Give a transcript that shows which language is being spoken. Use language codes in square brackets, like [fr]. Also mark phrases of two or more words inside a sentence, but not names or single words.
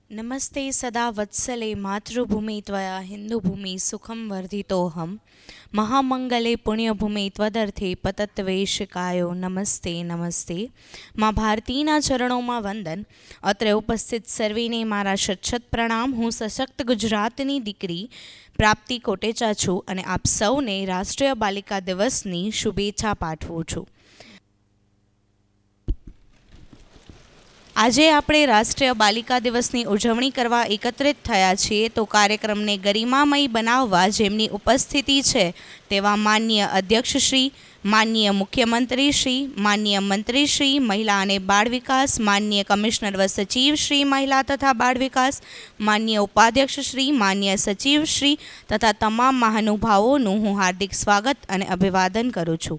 [sa] नमस्ते सदा वत्सले मातृभूमि त्वया हिन्दुभूमि सुखं वर्धितोऽहं महामंगले पुण्यभूमि त्वदर्थे पतत्वेशकायो नमस्ते नमस्ते। [gu] माँ भारतीના ચરણોમાં વંદન। અત્રે ઉપસ્થિત સર્વેને મારા શત પ્રણામ। હું સશક્ત ગુજરાતની દીકરી પ્રાપ્તિ કોટેચા છું અને આપ સૌને રાષ્ટ્રીય બાલિકા દિવસની શુભેચ્છા પાઠવું છું। આજે આપણે રાષ્ટ્રીય બાલિકા દિવસની ઉજવણી કરવા એકત્રિત થયા છીએ તો કાર્યક્રમને ગરિમામય બનાવવા જેમની ઉપસ્થિતિ છે તેવા માનનીય અધ્યક્ષશ્રી, માનનીય મુખ્યમંત્રીશ્રી, માનનીય મંત્રીશ્રી મહિલા અને બાળ વિકાસ, માનનીય કમિશનર વ સચિવશ્રી મહિલા તથા બાળ વિકાસ, માનનીય ઉપાધ્યક્ષશ્રી, માનનીય સચિવશ્રી તથા તમામ મહાનુભાવોનું હું હાર્દિક સ્વાગત અને અભિવાદન કરું છું।